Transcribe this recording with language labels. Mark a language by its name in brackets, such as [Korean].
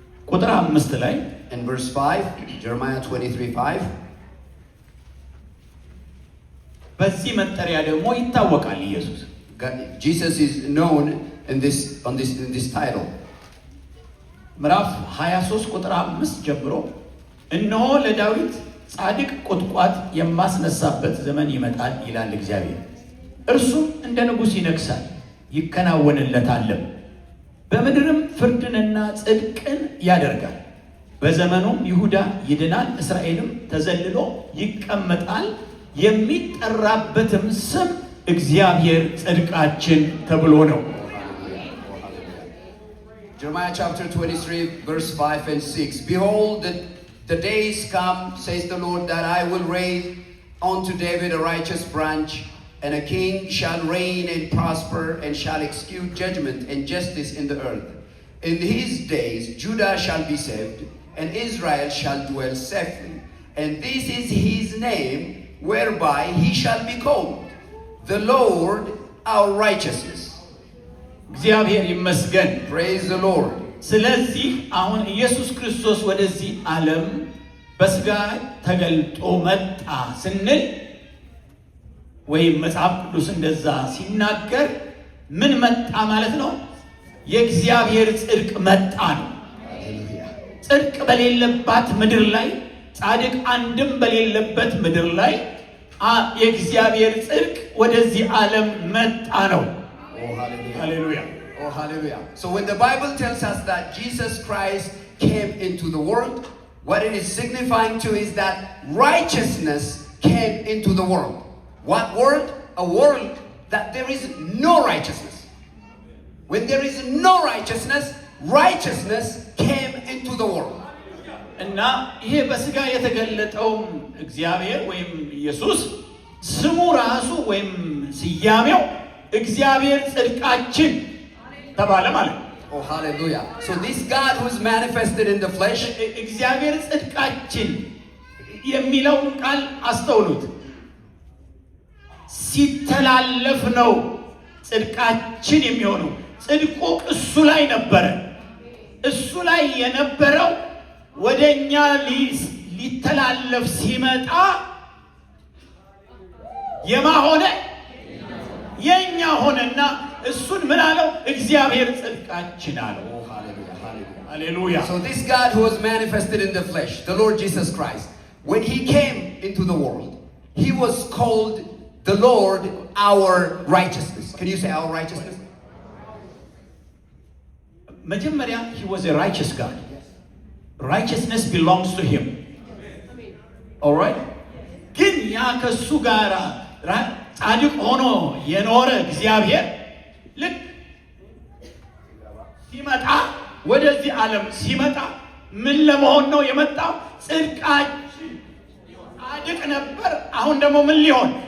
[Amharic] ቁጥር 5 ላይ [English] and verse 5, Jeremiah 23:5. [Amharic] በዚህ መጠሪያ ደግሞ ይታወቃል ኢየሱስ። [English] Jesus is known in this title. [Amharic] ምዕራፍ 23 ቁጥር 5 ጀምሮ እነሆ ለዳዊት ጻድቅ ቁጥቋጥ የማስነሳበት ዘመን ይመጣል ይላል እግዚአብሔር። እርሱም እንደ ንጉሥ ይነግሣል ይከናወንለታልም፣ በምድርም ፍርድንና ጽድቅን ያደርጋል። በዘመኑም ይሁዳ ይድናል፣ እስራኤልም ተዘልሎ ይቀመጣል። የሚጠራበትም ስም እግዚአብሔር ጽድቃችን ተብሎ ነው። [English] Jeremiah chapter 23 verse 5 and 6. Behold, the days come, says the Lord, that I will raise unto David a righteous branch, and a king shall reign and prosper, and shall execute judgment and justice in the earth. In his days Judah shall be saved, and Israel shall dwell safely. And this is his name, whereby he shall be called, the Lord our righteousness. [Amharic] እግዚአብሔር ይመስገን። [English] Praise the Lord. [Amharic] ስለዚህ አሁን ኢየሱስ ክርስቶስ ወደዚህ ዓለም በስጋ ተገልጦ መጣ ስንል ወይም መጽሐፍ ቅዱስ እንደዛ ሲናገር ምን መጣ ማለት ነው? የእግዚአብሔር ጽድቅ መጣ ነው። ጽድቅ በሌለባት ምድር ላይ፣ ጻድቅ አንድም በሌለበት ምድር ላይ የእግዚአብሔር ጽድቅ ወደዚህ ዓለም መጣ ነው። [English] Oh, hallelujah. Hallelujah. Oh, hallelujah. So when the Bible tells us that Jesus Christ came into the world, what it is signifying to is that righteousness came into the world. What world? A world that there is no righteousness. When there is no righteousness, righteousness came into the world. [Amharic] እና ይሄ በስጋ የተገለጠው እግዚአብሔር ወይም ኢየሱስ ስሙ ራሱ ወይም ስያሜው እግዚአብሔር ጽድቃችን ተባለ ማለት ነው። [English] Oh, hallelujah. So this God who is manifested in the flesh, [Amharic] እግዚአብሔር ጽድቃችን የሚለውን ቃል አስተውሉት። ሲተላለፍ ነው ጽድቃችን የሚሆነው። ጽድቁ እሱ ላይ ነበረ። እሱ ላይ የነበረው ወደኛ ሊተላለፍ ሲመጣ የማሆነ የኛ ሆነና እሱን ምን አለው? እግዚአብሔር ጽድቃችን አለው። [English] oh, hallelujah, hallelujah. [Amharic] ሃሌሉያ። [English] So this God who was manifested in the flesh, the Lord Jesus Christ, when he came into the world, he was called the Lord our righteousness. Can you say our righteousness? [Amharic] መጀመሪያ [English] he was a righteous God. Righteousness belongs to him. All right? [Amharic] ግን ያ ከሱ ጋር ጻድቅ ሆኖ የኖረ እግዚአብሔር ልክ ሲመጣ ወደዚህ ዓለም ሲመጣ ምን ለመሆን ነው የመጣው? ጽድቃችን። ጻድቅ ነበር፣ አሁን ደግሞ ምን ሊሆን?